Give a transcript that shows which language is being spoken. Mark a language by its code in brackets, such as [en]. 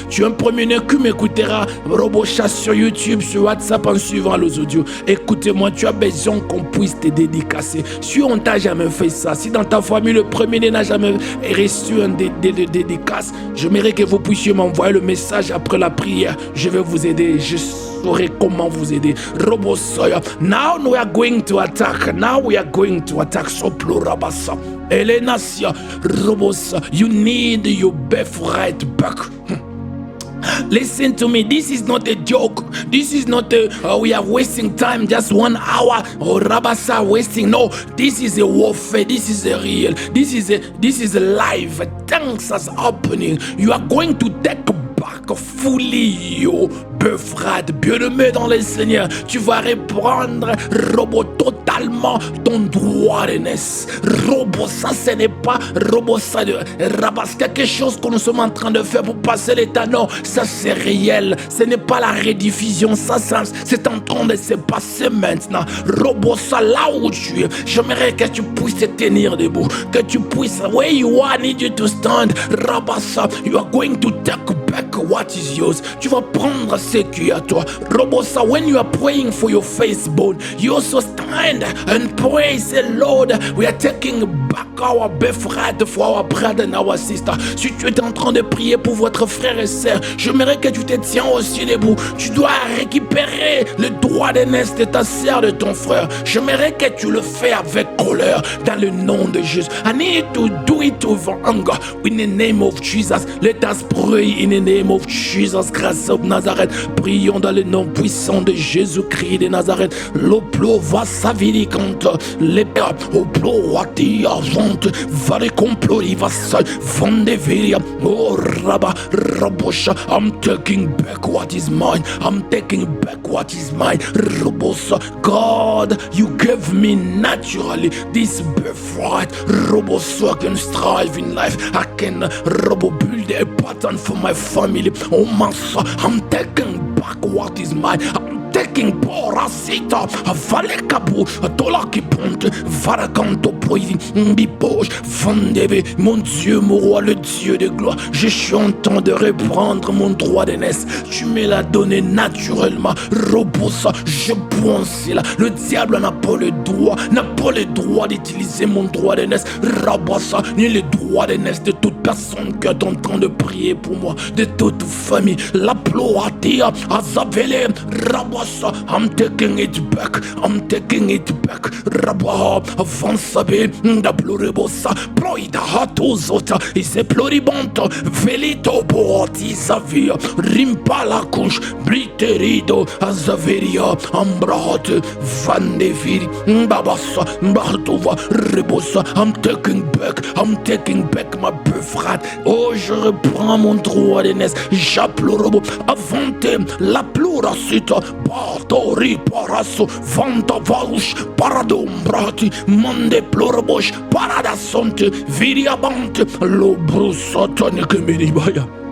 [fr] Tu es un premier-né qui m'écoutera. Sur YouTube, sur WhatsApp, en suivant les audios. Écoutez-moi, tu as besoin qu'on puisse te dédicacer. Si on t'a jamais fait ça, si dans ta famille, le premier-né n'a jamais reçu un dédicace, j'aimerais que vous puissiez m'envoyer le message après la prière. Je vais vous aider. Je saurai comment vous aider. [en] Now we are going to attack. Soplo Rabasa. Elenasia. Robosa. You need your birthright back. Listen to me, this is not a joke. This is not we are wasting time, just 1 hour or Rabasa wasting. No, this is a warfare. This is a real. This is a live. Things are happening. You are going to take back fully your birthright. [fr] Bien-aimé dans le Seigneur, tu vas reprendre total légalement ton droit d'aînesse. Robo, ça ce n'est pas robo ça de rabasse quelque chose que nous sommes en train de faire pour passer l'état. Non, ça c'est réel. Ce n'est pas la rediffusion. Ça c'est en train de se passer maintenant. Robo, ça là où tu es. J'aimerais que tu puisses te tenir debout. Que tu puisses, [en] where you are, I need you to stand. Rabassa, you are going to take back what is yours. [fr] Tu vas prendre ce qui est à toi. [en] Robosa, when you are praying for your firstborn, you also stand and pray. Say, Lord, we are taking back our birthright for our brother and our sister. [fr] Si tu es en train de prier pour votre frère et sœur, j'aimerais que tu te tiens aussi debout. Tu dois récupérer le droit d'aînesse de ta sœur, de ton frère. J'aimerais que tu le fais avec colère dans le nom de Jésus. [en] I need to do it with anger in the name of Jesus. Let us pray in the name of Jesus Christ of Nazareth. [fr] Prions dans le nom puissant de Jésus-Christ de Nazareth. L'oplo va s'aviricante. L'épée au plo à tia vente. Va les complori va sa vende viria. Oh Rabba Rabosha. [en] I'm taking back what is mine. I'm taking back what is mine. Robosa. God, you gave me naturally this birthright. Robosa, I can strive in life. I can build a pattern for my family. Oh Massa, I'm taking back what is mine. I'm taking Porasita, Valekabu, Tolaki Ponte, Varakanto Poidi, Bipoche, Vandebe, [fr] mon Dieu, mon roi, le Dieu de gloire. Je suis en train de reprendre mon droit d'aînesse. Tu me l'as donné naturellement. Robosa, je pense là. Le diable n'a pas le droit d'utiliser mon droit d'aînesse. Rabassa, ni le droit d'aînesse de toute personne qui est en train de prier pour moi, de toute famille. La ploatia, Azavele, Rabassa, [en] I'm taking it back. I'm taking it back. Rabba, Vansabe, da pluribosa, Ploida hatuzota, Ise pluribonto, Velito boati savia, Rimpala kush, Briterido, Azaveria, Ambrate, Vandeviri, Babasa, Bartova, Rebosa. I'm taking back my birthright. [fr] Oh, je reprends mon droit d'aînesse. J'applorobo, avante, la pluracita, Bartori, Paraso, Vanta Varush, Paradombrati, Mande plorobosh, Paradasonte, Viriabante, Lobrusatanic Minibaya.